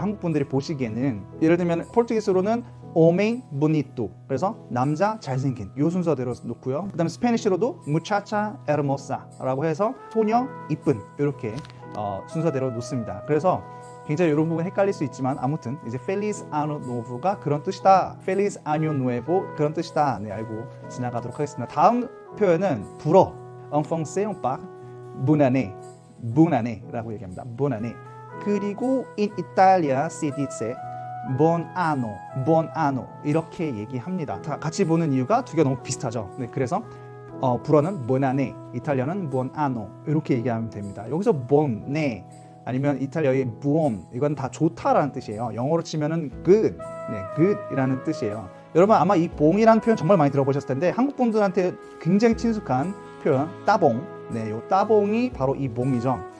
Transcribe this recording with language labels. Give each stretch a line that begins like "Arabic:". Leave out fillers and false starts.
Korean: 한국 분들이 보시기에는. 예를 들면 포르투기스로는
Portuguese: homem bonito.
Korean: 그래서 남자, 잘생긴 이 순서대로 놓고요. 그 다음에 스페니쉬로도
Spanish: muchacha hermosa
Korean: 라고 해서 소녀, 이쁜 이렇게 순서대로 놓습니다. 그래서 굉장히 이런 부분 헷갈릴 수 있지만 아무튼 이제
Portuguese: Feliz Ano Novo
Korean: 가 그런 뜻이다.
Spanish: Feliz Año Nuevo
Korean: 그런 뜻이다. 네, 알고 지나가도록 하겠습니다. 다음 표현은 불어.
French: En français on parle bonne année. Bonne anné
Korean: 라고 얘기합니다.
French: Bonne année.
Korean: 그리고
Italian: in Italia si dice buon anno. Buon anno
Korean: 이렇게 얘기합니다. 다 같이 보는 이유가 두 개가 너무 비슷하죠. 네, 그래서 불어는
French: buon année,
Korean: 이탈리아는
Italian: buon anno
Korean: 이렇게 얘기하면 됩니다. 여기서 buone 아니면 이탈리아의 buon 이건 다 좋다라는 뜻이에요. 영어로 치면은 good, 네, good이라는 뜻이에요. 여러분 아마 이 봉이라는 표현 정말 많이 들어보셨을 텐데 한국 분들한테 굉장히 친숙한 표현 따봉, 네, 요 따봉이 바로 이 봉이죠.